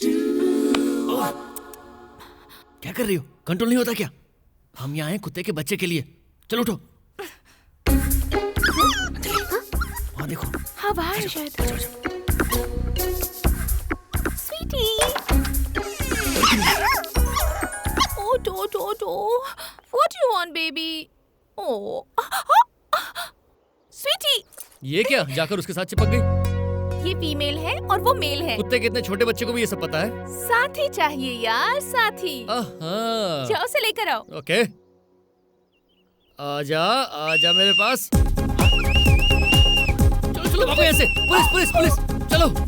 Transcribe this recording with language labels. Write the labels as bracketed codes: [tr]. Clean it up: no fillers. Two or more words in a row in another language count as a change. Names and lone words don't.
[hi] क्या कर रही हो? कंट्रोल नहीं होता क्या? हम यहाँ हैं कुत्ते के बच्चे के लिए। चलो उठो। वहाँ देखो। हाँ वहाँ है शायद। स्वीटी। [en] What do you want, baby? Oh, sweetie. [hi] ये क्या? जाकर उसके साथ चिपक गई। ये फीमेल है और वो मेल है। कुत्ते के इतने छोटे बच्चे को भी ये सब पता है? साथी चाहिए यार, साथी। जाओ उसे लेकर आओ। ओके। आजा, आजा मेरे पास। चलो चलो भागो यहाँ से। पुलिस, पुलिस, पुलिस, चलो।